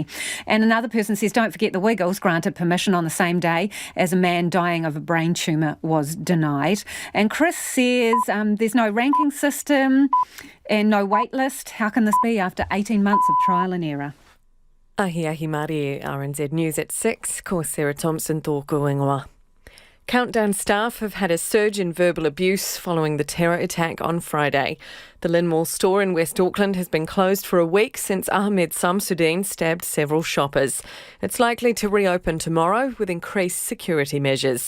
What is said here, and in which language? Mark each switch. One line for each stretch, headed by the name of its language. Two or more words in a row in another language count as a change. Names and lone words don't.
English: And another person says, don't forget the Wiggles granted permission on the same day as a man dying of a brain tumour was denied. And Kris says there's no ranking system and no wait list. How can this be after 18 months of trial and error? Ahi Mari, RNZ News at 6,
Māori: ko Sarah Thompson tōku ingoa.
English: Countdown staff have had a surge in verbal abuse following the terror attack on Friday. The Linmore store in West Auckland has been closed for a week since Ahmed Samsudeen stabbed several shoppers. It's likely to reopen tomorrow with increased security measures.